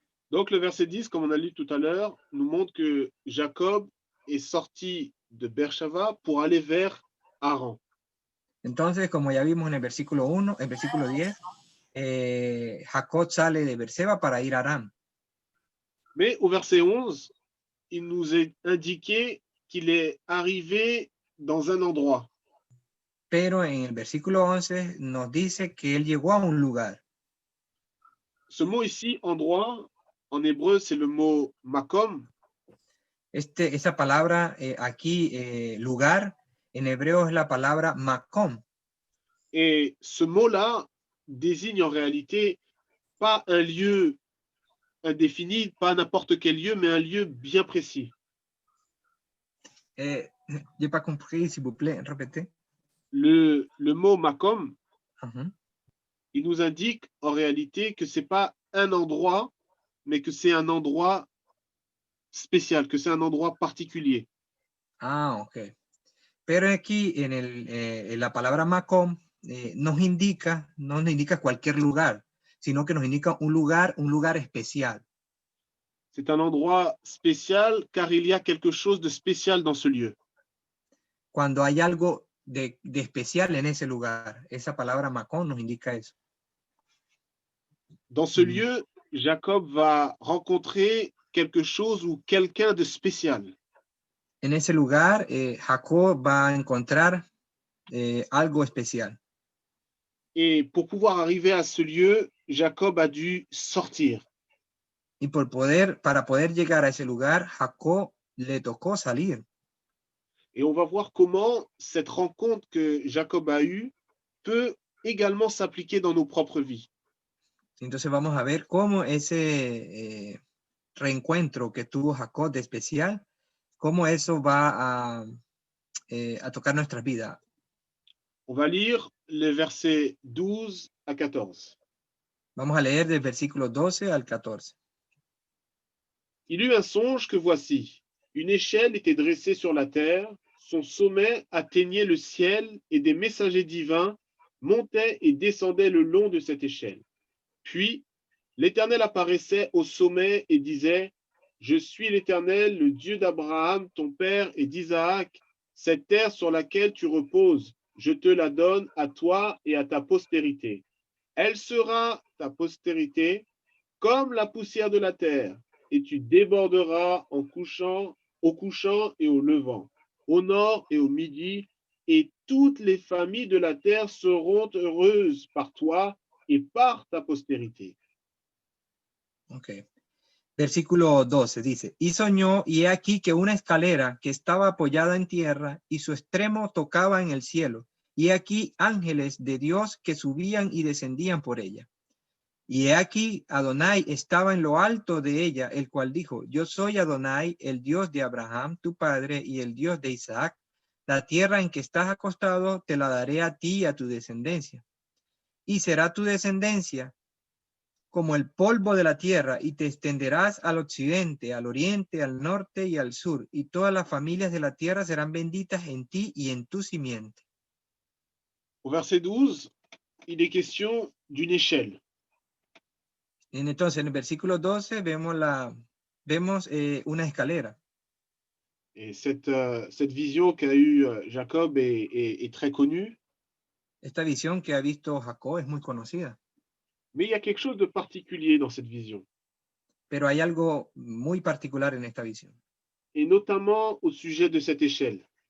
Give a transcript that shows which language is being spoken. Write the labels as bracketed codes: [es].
[fr] Donc le verset 10, comme on a lu tout à l'heure, nous montre que Jacob est sorti de Beershava pour aller vers Haran. [es] Entonces, como ya vimos en el versículo 1, el versículo 10, Jacob sale de Beerseba para ir a Aram. [fr] Mais au verset 11, il nous est indiqué qu'il est arrivé dans un endroit. [es] Pero en el versículo 11 nos dice que él llegó a un lugar. [fr] Ce mot ici, endroit, en hébreu, c'est le mot makom. [es] Esa palabra aquí, lugar, en hebreo es la palabra makom. [fr] Et ce mot-là désigne en réalité pas un lieu indéfini, pas n'importe quel lieu, mais un lieu bien précis. J'ai pas compris, s'il vous plaît, répétez. Le mot makom, Uh-huh. il nous indique en réalité que c'est pas un endroit, mais que c'est un endroit spécial, que c'est un endroit particulier. Ah, ok. [es] Pero aquí en la palabra makom no nos indica cualquier lugar, sino que nos indica un lugar especial. [fr] C'est un endroit spécial car il y a quelque chose de spécial dans ce lieu. [es] Cuando hay algo de especial en ese lugar, esa palabra makom nos indica eso. [fr] Dans ce lieu, Jacob va rencontrer quelque chose ou quelqu'un de spécial. [es] En ese lugar, Jacob va a encontrar algo especial. [fr] Et pour pouvoir arriver à ce lieu, Jacob a dû sortir. [es] Y para poder llegar a ese lugar, Jacob le tocó salir. [fr] Et on va voir comment cette rencontre que Jacob a eue peut également s'appliquer dans nos propres vies. [es] Entonces vamos a ver cómo ese reencuentro que tuvo Jacob de especial, cómo eso va a tocar nuestras vidas. [fr] On va lire les versets 12 à 14. [es] Vamos a leer del versículo 12 al 14. [fr] Il eut un songe que voici, une échelle était dressée sur la terre, son sommet atteignait le ciel et des messagers divins montaient et descendaient le long de cette échelle. Puis, l'Éternel apparaissait au sommet et disait, « Je suis l'Éternel, le Dieu d'Abraham, ton père, et d'Isaac. Cette terre sur laquelle tu reposes, je te la donne à toi et à ta postérité. Elle sera ta postérité comme la poussière de la terre, et tu déborderas au couchant et au levant, au nord et au midi, et toutes les familles de la terre seront heureuses par toi et par ta postérité. » Ok. [es] Versículo 12 dice, y soñó, y he aquí que una escalera que estaba apoyada en tierra y su extremo tocaba en el cielo, y he aquí ángeles de Dios que subían y descendían por ella. Y he aquí Adonai estaba en lo alto de ella, el cual dijo, yo soy Adonai, el Dios de Abraham, tu padre, y el Dios de Isaac. La tierra en que estás acostado te la daré a ti y a tu descendencia. Y será tu descendencia como el polvo de la tierra, y te extenderás al occidente, al oriente, al norte y al sur, y todas las familias de la tierra serán benditas en ti y en tu simiente. [fr] Au verset 12, il est question d'une échelle. [es] Entonces, en el versículo 12 vemos una escalera. [fr] Et cette vision qu'a eue Jacob est très connue. [es] Esta visión que ha visto Jacob es muy conocida. [fr] Mais il y a quelque chose de particulier dans cette vision. [es] Pero hay algo muy particular en esta visión. [fr] Et notamment au sujet de cette échelle.